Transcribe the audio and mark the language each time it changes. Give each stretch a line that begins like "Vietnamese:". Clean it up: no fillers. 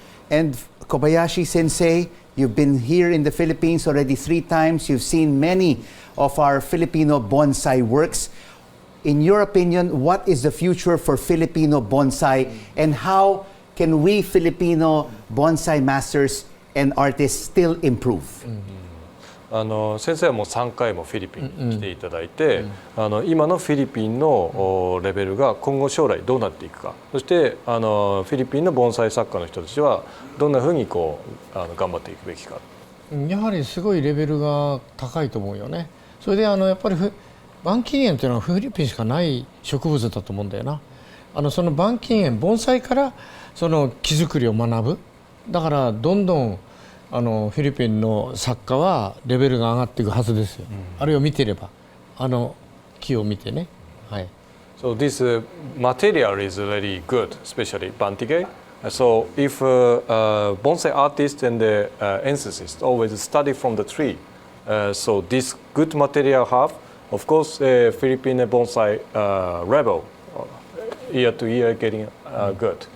English: And Kobayashi Sensei, you've been here in the Philippines already 3 times. You've seen many of our Filipino bonsai works. In your opinion, what is the future for Filipino bonsai, and how can we Filipino bonsai masters and artists still improve?
Japanese: 先生はもう3回もフィリピンに来ていただいて、今のフィリピンのレベルが今後将来どうなっていくか、そしてフィリピンの盆栽作家の人たちはどんなふうに頑張っていくべきか。やはりすごいレベルが高いと思うよね。それでやっぱり板金園というのはフィリピンしかない植物だと思うんだよな。その板金園、盆栽からその木作りを学ぶ。だからどんどんフィリピンの作家はレベルが上がっていくはずですよ。あれを見てれば、木を見てね。はい。
English: So this material is really good, especially bantige. So if bonsai artists and the ethicists always study from the tree, so this good material have, of course, Philippine bonsai level year to year getting good.